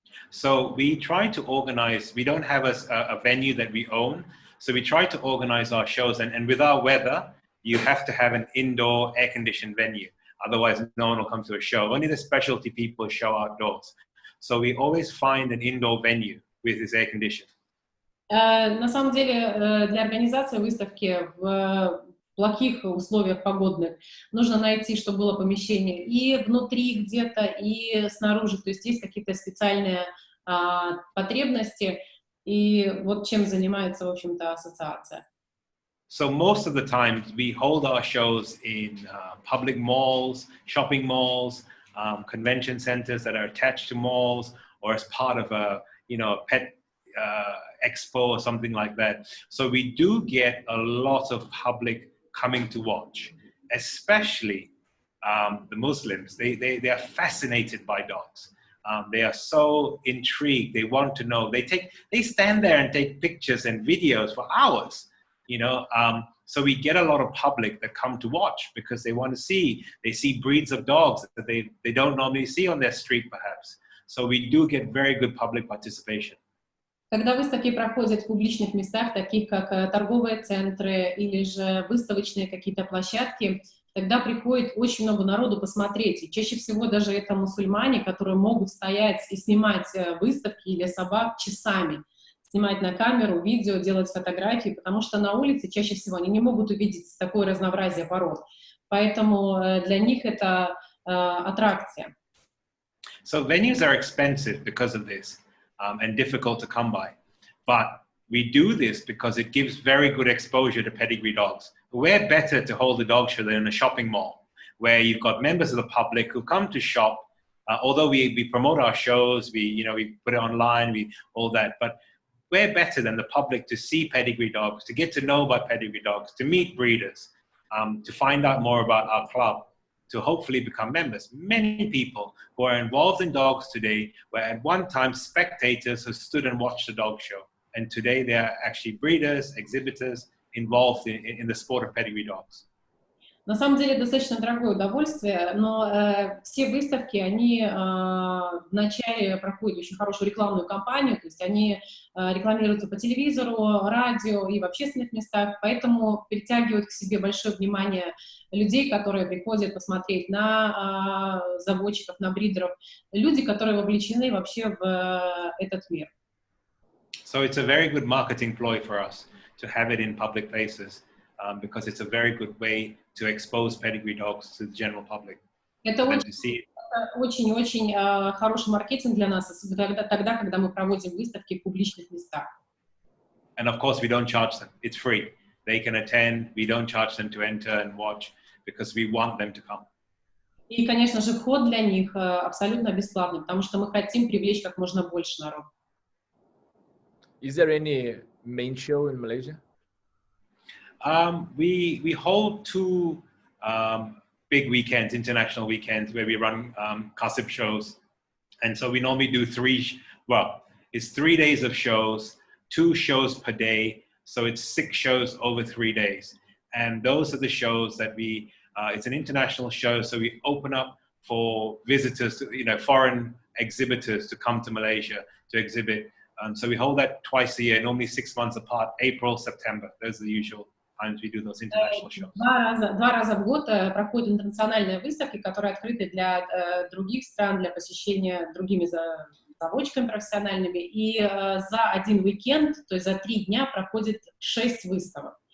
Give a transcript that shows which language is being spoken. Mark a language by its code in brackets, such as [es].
[en] So we try to organize, we don't have a venue that we own, so we try to organize our shows, and with our weather, you have to have an indoor air-conditioned venue. Otherwise, no one will come to a show. Only the specialty people show outdoors. So we always find an indoor venue with this air condition. [ru] На самом деле, для организации выставки в плохих условиях погодных нужно найти, чтобы было помещение и внутри где-то, и снаружи. То есть есть какие-то специальные потребности, и вот чем занимается, в общем-то, ассоциация. [en] So most of the time, we hold our shows in public malls, shopping malls, convention centers that are attached to malls, or as part of a pet expo or something like that. So we do get a lot of public coming to watch, especially the Muslims. They are fascinated by dogs. They are so intrigued. They want to know. They stand there and take pictures and videos for hours. So we get a lot of public that come to watch because they want to see. They see breeds of dogs that they don't normally see on their street, perhaps. So we do get very good public participation. [ru] Когда выставки проходят в публичных местах, таких как торговые центры или же выставочные какие-то площадки, тогда приходит очень много народу посмотреть. И чаще всего даже это мусульмане, которые могут стоять и снимать выставки или собак часами. Снимать на камеру, видео, делать фотографии, потому что на улице чаще всего они не могут увидеть такое разнообразие пород. Поэтому для них это аттракция. [en] So venues are expensive because of this. And difficult to come by. But we do this because it gives very good exposure to pedigree dogs. We're better to hold a dog show than in a shopping mall, where you've got members of the public who come to shop. Although we promote our shows, we put it online, all that, but we're better than the public to see pedigree dogs, to get to know about pedigree dogs, to meet breeders, to find out more about our club, to hopefully become members. Many people who are involved in dogs today were at one time spectators who stood and watched the dog show. And today they are actually breeders, exhibitors, involved in the sport of pedigree dogs. [ru] На самом деле достаточно дорогое удовольствие, но все выставки, они вначале проходят очень хорошую рекламную кампанию, то есть они рекламируются по телевизору, радио и в общественных местах, поэтому притягивают к себе большое внимание людей, которые приходят посмотреть на заводчиков, на бридеров, люди, которые вовлечены вообще в этот мир. [en] So it's a very good marketing ploy for us to have it in public places because it's a very good way to expose pedigree dogs to the general public. [ru] Это [en] And to see [ru] очень-очень хороший маркетинг для нас, тогда, когда мы проводим выставки в публичных местах. [en] And of course, we don't charge them. It's free. They can attend. We don't charge them to enter and watch because we want them to come. [ru] И, конечно же, вход для них абсолютно бесплатный, потому что мы хотим привлечь как можно больше народу. [en] Is there any main show in Malaysia? We hold two big weekends, international weekends, where we run kasib shows. And so we normally do it's 3 days of shows, 2 shows per day. So it's 6 shows over 3 days. And those are the shows that it's an international show. So we open up for visitors, foreign exhibitors to come to Malaysia to exhibit. So we hold that twice a year, normally 6 months apart, April, September. Those are the usual times we do those international shows. [ru] Два раза в год проходят интернациональные выставки, которые открыты для других стран, для посещения другими заводчиками профессиональными. И за один уикенд, то есть за 3 дня, проходит 6 выставок.